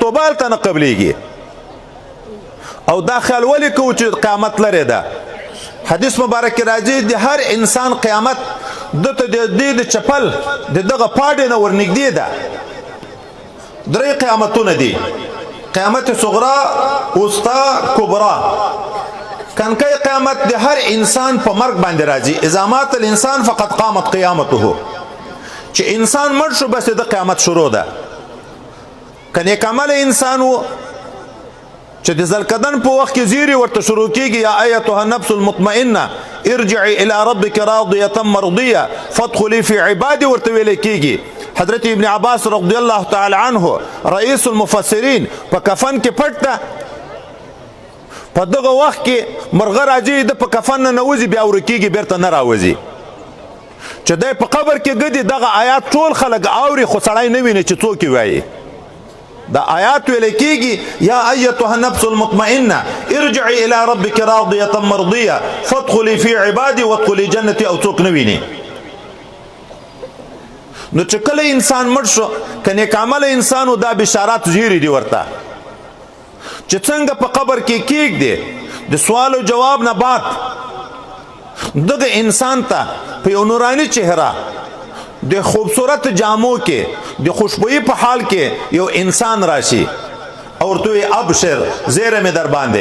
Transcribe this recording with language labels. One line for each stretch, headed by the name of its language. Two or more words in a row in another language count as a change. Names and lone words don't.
Pashto: توبه هلته نه قبلیږي او دا خیال ولې کوو چې قیامت لرې ده حدیث مبارک کې راځي د هر انسان قیامت دته د چپل د دغه پاډې نه ورنږدې ده درې قیامتونه دي قیامت صغرا وسطا کبرا کنکای قیامت د هر انسان په مرګ باندې راځي
Arabic: اذا مات الانسان فقد قامت قیامته
Pashto: چې انسان مړ شو بس د قیامت شروع ده. که نیک عمل انسان و چې د ذلقدن په وخت کې زیری ورته شروع کیږي
Arabic: یا ایتها النفس المطمئنه ارجعي الى ربك راضيه مرضيه فادخلي في عبادي
Pashto: ورته ویل کیږي. حضرت ابن عباس
Arabic: رضی الله تعالی عنه رئیس المفسرین
Pashto: په کفن کې پټ ده، په دغه وخت کې مرغه راځي د په کفن نه نوځي بیا ورکیږي بیرته نه راوځي چې دی په قبر کې ګدي. دغه آیات ټول خلک اوري خو سړی نه ویني چې څوک یې وایي. دا آیات ویل کیږي
Arabic: یا ایتها النفس المطمئنه ارجعي الى ربك راضيه مرضيه فادخلي في عبادي وادخلي جنتي
Pashto: او څوک نه ویني. نو چې کله انسان مړ شو که نیک عمل انسانو دا بشارات زیری دی ورته چې څنګه په قبر کې کېږدي د سوال او جواب نه بعد دغه انسان ته په یو نوراني چهره د خوبصورت جامو کې د خوشبویی په حال کې یو انسان راشي او ورته ابشر زیره مې در باندې.